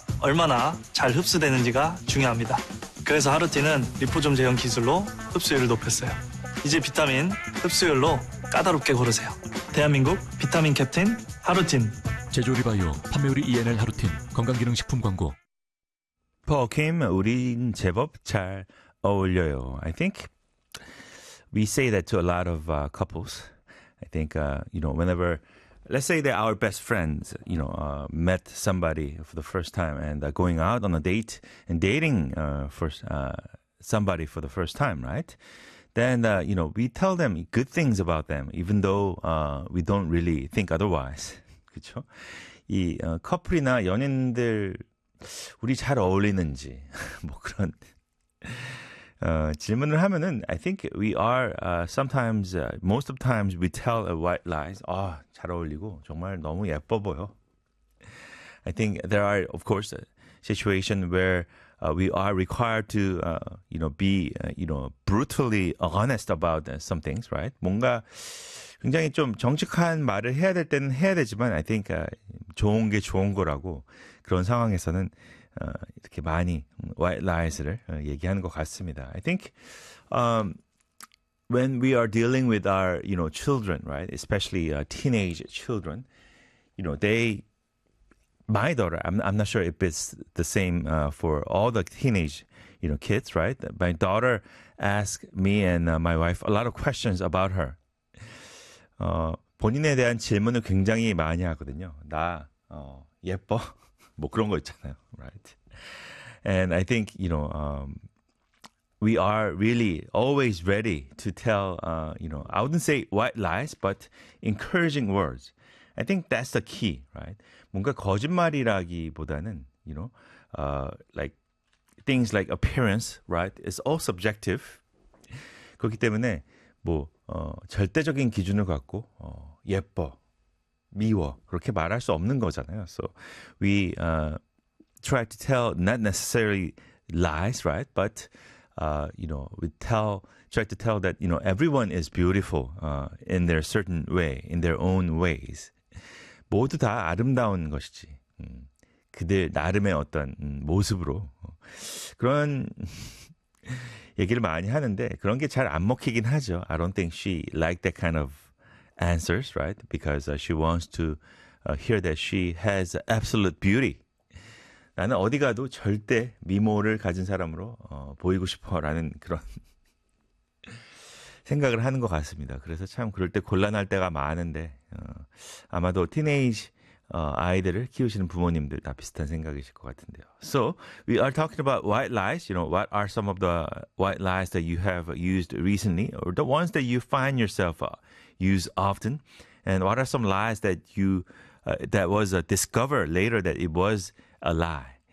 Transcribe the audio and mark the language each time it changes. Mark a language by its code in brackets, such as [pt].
[ko] 얼마나 잘 흡수되는지가 중요합니다. 그래서 하루티는 리포좀 제형 기술로 흡수율을 높였어요. 이제 비타민 흡수율로 까다롭게 고르세요. 대한민국 비타민 캡틴 하루틴. 제조리바이오 판매우리 ENL 하루틴 건강기능식품 광고. 퍼킴, 우린 제법 잘 어울려요. [en] I think we say that to a lot of couples. I think, you know, whenever, let's say they're our best friends, you know, met somebody for the first time and going out on a date and dating somebody for the first time, right? Then, you know, we tell them good things about them, even though we don't really think otherwise. [ko] 그쵸? 이 커플이나 연인들 우리 잘 어울리는지 뭐 그런 질문을 하면은 [en] I think we are sometimes most of times we tell a white lies. [ko] 아, 잘 어울리고 정말 너무 예뻐 보여. [en] I think there are of course a situation where we are required to you know be you know brutally honest about some things, right? [ko] 뭔가 굉장히 좀 정직한 말을 해야 될 때는 해야 되지만 [en] I think [ko] 좋은 게 좋은 거라고 그런 상황에서는 이렇게 많이 white lies를 얘기하는 것 같습니다. [en] I think when we are dealing with our, you know, children, right? Especially teenage children, you know, they, my daughter, I'm not sure if it's the same for all the teenage, you know, kids, right? My daughter asked me and my wife a lot of questions about her. [ko] 본인에 대한 질문을 굉장히 많이 하거든요. 나 예뻐? 뭐 그런 거 있잖아요. [en] Right? And I think, you know, we are really always ready to tell, you know, I wouldn't say white lies, but encouraging words. I think that's the key, right? [ko] 뭔가 거짓말이라기보다는, [en] you know, like things like appearance, right? It's all subjective. [ko] 그렇기 때문에 뭐 절대적인 기준을 갖고 예뻐, 미워 그렇게 말할 수 없는 거잖아요. [en] So we try to tell not necessarily lies, right? But you know, we tell try to tell that you know everyone is beautiful in their certain way, in their own ways. [ko] 모두 다 아름다운 것이지. 그들 나름의 어떤 모습으로 그런. 얘기를 많이 하는데 그런 게 잘 안 먹히긴 하죠. [en] I don't think she liked that kind of answers, right? Because she wants to hear that she has absolute beauty. [ko] 나는 어디 가도 절대 미모를 가진 사람으로 보이고 싶어라는 그런 생각을 하는 것 같습니다. 그래서 참 그럴 때 곤란할 때가 많은데 아마도 teenage 아이들을 키우시는 부모님들 다 비슷한 생각이실 것 같은데요. [en] So, we are talking about white lies. You know, what are some of the white lies that you have used recently or the ones that you find yourself use often? And what are some lies that you that was discovered later that it was a lie?